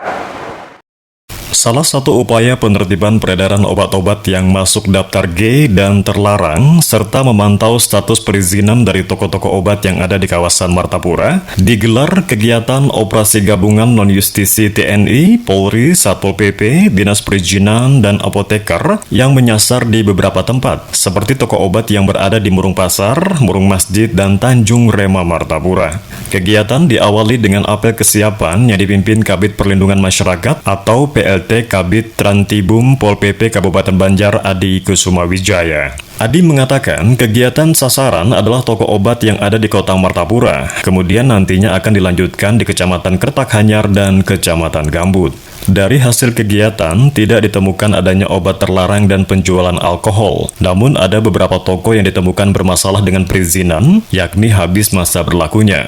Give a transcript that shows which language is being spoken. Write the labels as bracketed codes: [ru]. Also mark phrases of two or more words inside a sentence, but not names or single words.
[id] Salah satu upaya penertiban peredaran obat-obat yang masuk daftar G dan terlarang, serta memantau status perizinan dari toko-toko obat yang ada di kawasan Martapura, digelar kegiatan operasi gabungan non-justisi TNI, Polri, Satpol PP, Dinas Perizinan, dan Apoteker yang menyasar di beberapa tempat, seperti toko obat yang berada di Murung Pasar, Murung Masjid, dan Tanjung Rema, Martapura. Kegiatan diawali dengan apel kesiapan yang dipimpin Kabid Perlindungan Masyarakat atau PLT Kabid Trantibum Pol PP Kabupaten Banjar Adi Kusuma Wijaya. Adi mengatakan kegiatan sasaran adalah toko obat yang ada di kota Martapura, kemudian nantinya akan dilanjutkan di Kecamatan Kertakhanyar dan Kecamatan Gambut. Dari hasil kegiatan, tidak ditemukan adanya obat terlarang dan penjualan alkohol. Namun ada beberapa toko yang ditemukan bermasalah dengan perizinan, yakni habis masa berlakunya.